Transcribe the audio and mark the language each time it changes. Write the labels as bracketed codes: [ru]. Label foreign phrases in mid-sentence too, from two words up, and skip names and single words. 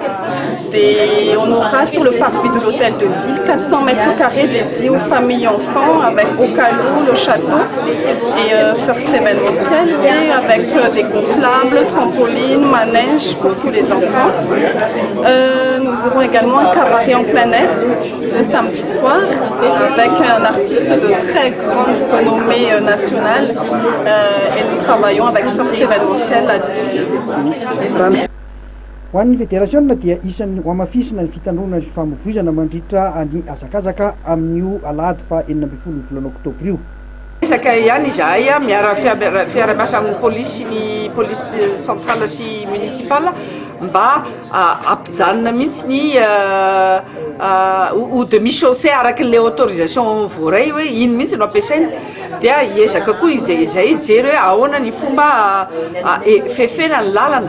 [fr] Et on aura sur le parvis de l'hôtel de ville 400 mètres carrés dédiés aux familles et enfants avec Okalo, le château et first événementiel et avec des gonflables, trampolines, manèges pour tous les enfants. Nous aurons également un cabaret en plein air le samedi soir avec un artiste de très grande renommée nationale et nous travaillons avec first événementiel là-dessus. [mg] Ho an'ny fédération dia isan'ny hoamafisina ny fitandrona ny famovoizana mandritra ny azakazaka amin'io alahady fa 9 volana oktobra io. Isaka ihany izahay miara fiara-miasa amin'ny polisy centrale sy municipale mba ampijanona mihitsy ny [fr] ou demi-chaussée [mg] arakin'ilay autorisation voaray hoe iny mihitsy no ampiasaina dia hiezaka koa izay jery hoe ahoana ny fomba fefena ny lalana.